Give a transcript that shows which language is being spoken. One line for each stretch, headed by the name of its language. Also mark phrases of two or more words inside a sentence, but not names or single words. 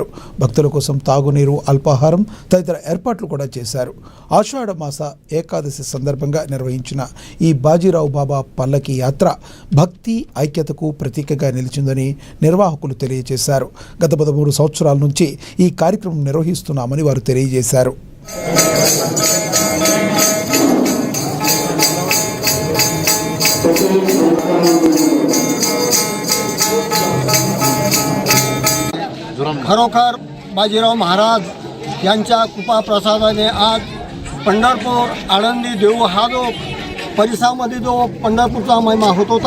Telugu: భక్తుల కోసం తాగునీరు, అల్పాహారం తదితర ఏర్పాట్లు కూడా చేశారు. ఆషాఢ మాస ఏకాదశి సందర్భంగా నిర్వహించిన ఈ బాజీరావు బాబా పల్లకి యాత్ర భక్తి ఐక్యతకు ప్రతీకగా నిలిచిందని నిర్వాహకులు తెలియజేశారు. గత 13 సంవత్సరాల నుంచి ఈ కార్యక్రమం నిర్వహిస్తున్నామని వారు తెలియజేశారు.
Marathi: खरोखर बाजीराव महाराज यांच्या कृपाप्रसादाने आज पंढरपूर, आळंदी, देऊ हा जो परिसरामध्ये जो पंढरपूरचा महिमा होत होता,